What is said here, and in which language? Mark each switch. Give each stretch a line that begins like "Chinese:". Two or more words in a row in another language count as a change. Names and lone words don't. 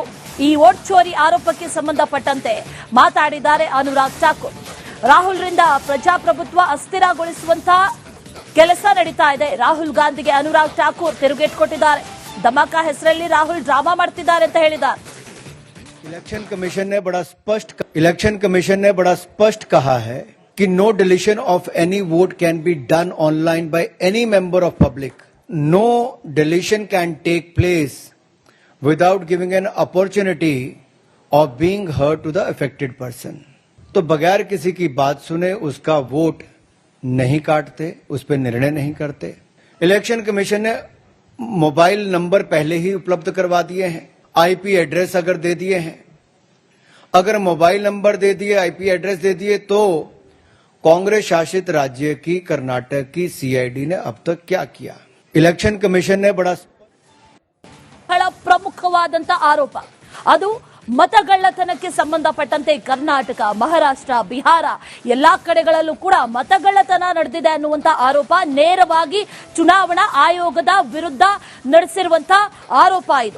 Kannada: ಈ ವೋಟ್ ಚೋರಿ ಆರೋಪಕ್ಕೆ ಸಂಬಂಧಪಟ್ಟಂತೆ ಮಾತಾಡಿದ್ದಾರೆ ಅನುರಾಗ್ ಠಾಕೂರ್. ರಾಹುಲ್ರಿಂದ ಪ್ರಜಾಪ್ರಭುತ್ವ ಅಸ್ಥಿರಗೊಳಿಸುವಂತಹ ಕೆಲಸ ನಡೀತಾ ಇದೆ. ರಾಹುಲ್ ಗಾಂಧಿಗೆ ಅನುರಾಗ್ ಠಾಕೂರ್ ತಿರುಗೇಟು ಕೊಟ್ಟಿದ್ದಾರೆ. ಧಮಾಕ ಹೆಸರಲ್ಲಿ ರಾಹುಲ್ ಡ್ರಾಮಾ ಮಾಡ್ತಿದ್ದಾರೆ ಅಂತ ಹೇಳಿದ್ದಾರೆ.
Hindi: इलेक्शन कमीशन ने बड़ा स्पष्ट कहा है कि
English: no deletion of any vote can be done online by any member of public. no deletion can take place without giving an opportunity of being heard to the affected person.
Hindi: तो बगैर किसी की बात सुने उसका वोट नहीं काटते, उस पर निर्णय नहीं करते. इलेक्शन कमीशन ने
English: mobile number
Hindi: पहले ही उपलब्ध करवा दिए हैं,
English: IP address
Hindi: अगर दे दिए हैं, अगर
English: mobile number
Hindi: दे दिए,
English: IP address
Hindi: दे दिए, तो कांग्रेस शासित राज्य की कर्नाटक की सीआईडी ने अब तक क्या किया? इलेक्शन कमीशन ने बड़ा
Kannada: ಪ್ರಮುಖವಾದಂತ ಆರೋಪ ಅದು ಮತಗಳ್ಳತನಕ್ಕೆ ಸಂಬಂಧಪಟ್ಟಂತೆ ಕರ್ನಾಟಕ, ಮಹಾರಾಷ್ಟ್ರ, ಬಿಹಾರ ಎಲ್ಲಾ ಕಡೆಗಳಲ್ಲೂ ಕೂಡ ಮತಗಳ್ಳತನ ನಡೆದಿದೆ ಅನ್ನುವಂತ ಆರೋಪ ನೇರವಾಗಿ ಚುನಾವಣಾ ಆಯೋಗದ ವಿರುದ್ಧ ನಡೆಸಿರುವಂತ ಆರೋಪ ಇದು.